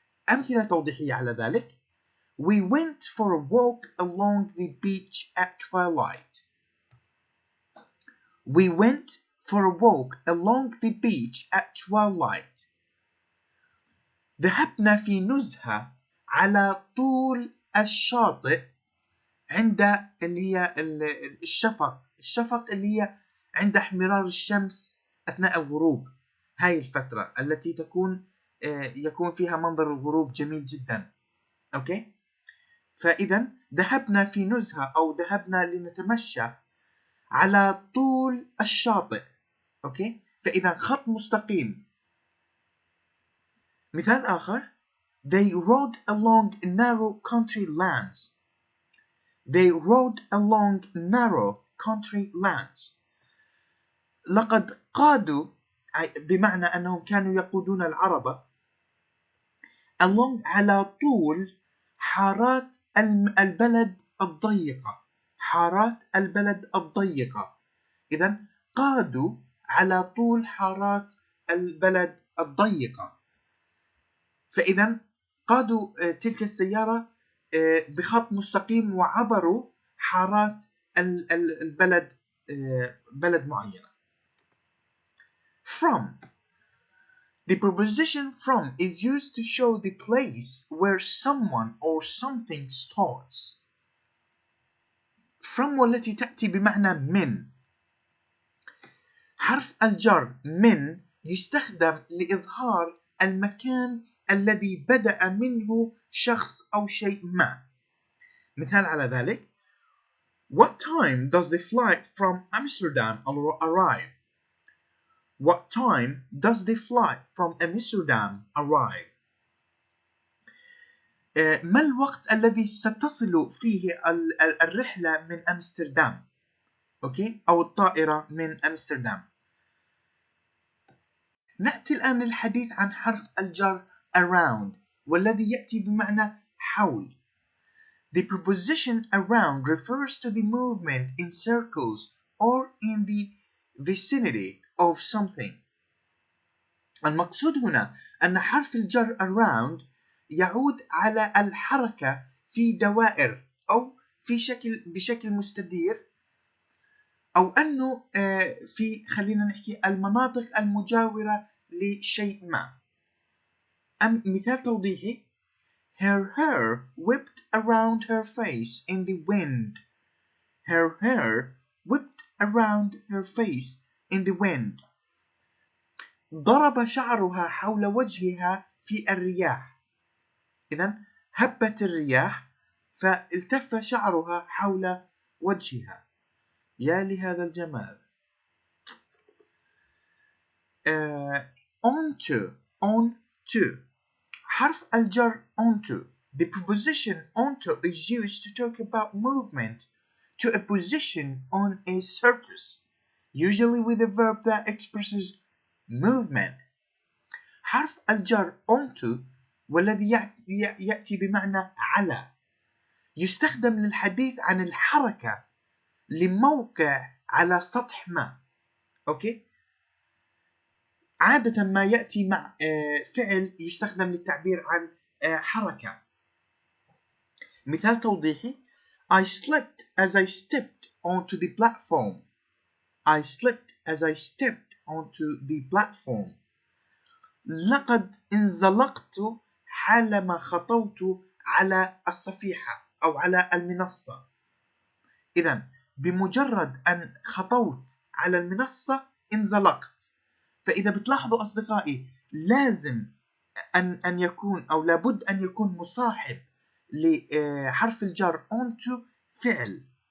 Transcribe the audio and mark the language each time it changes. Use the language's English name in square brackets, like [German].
[Arabic] أمثلة توضيحية على ذلك: [English] We went for a walk along the beach at twilight. We went for a walk along the beach at twilight. [Arabic] ذهبنا في نزهة على طول الشاطئ عند اللي هي الشفق اللي هي عند احمرار الشمس أثناء الغروب. هاي الفترة التي يكون فيها منظر الغروب جميل جدا. أوكي؟ فإذا ذهبنا في نزهة أو ذهبنا لنتمشى على طول الشاطئ. أوكي؟ فإذا خط مستقيم. مثال آخر: They rode along narrow country lands. They rode along narrow country lands. لقد قادوا بمعنى أنهم كانوا يقودون العربة along على طول حارات البلد الضيقة. حارات البلد الضيقة. إذن قادوا على طول حارات البلد الضيقة. فإذا قادوا تلك السيارة بخط مستقيم وعبروا حارات البلد بلد معينة. [English] From. The preposition from is used to show the place where someone or something starts. [Arabic] From والتي تأتي بمعنى من. حرف الجر من يستخدم لإظهار المكان الذي بدأ منه شخص أو شيء ما. مثال على ذلك: [English] What time does the flight from Amsterdam arrive? What time does the flight from Amsterdam arrive? [Arabic] ما الوقت الذي ستصل فيه الرحلة من أمستردام؟ أوكي؟ أو الطائرة من أمستردام. نأتي الآن للحديث عن حرف الجر around والذي يأتي بمعنى حول. [English] The preposition around refers to the movement in circles or in the vicinity of something. [Arabic] المقصود هنا أن حرف الجر around يعود على الحركة في دوائر أو بشكل مستدير، أو أنه خلينا نحكي المناطق المجاورة لشيء ما. مثال توضيحي: [English] Her hair whipped around her face in the wind. Her hair whipped around her face in the wind. [Arabic] ضرب شعرها حول وجهها في الرياح. إذن هبت الرياح فالتف شعرها حول وجهها. يا لهذا الجمال. [English] On to [Arabic] حرف الجر onto. [English] The preposition onto is used to talk about movement to a position on a surface, usually with a verb that expresses movement. [Arabic] حرف الجر onto والذي يأتي بمعنى على يستخدم للحديث عن الحركة لموقع على سطح ما. أوكي؟ عادة ما يأتي مع فعل يستخدم للتعبير عن حركة. مثال توضيحي: [English] I slipped as I stepped onto the platform. I slipped as I stepped onto the platform. [Arabic] لقد انزلقت حالما خطوت على الصفيحة أو على المنصة. إذن بمجرد أن خطوت على المنصة انزلقت. فإذا بتلاحظوا أصدقائي لازم أن يكون أو لابد أن يكون مصاحب لحرف الجر onto فعل.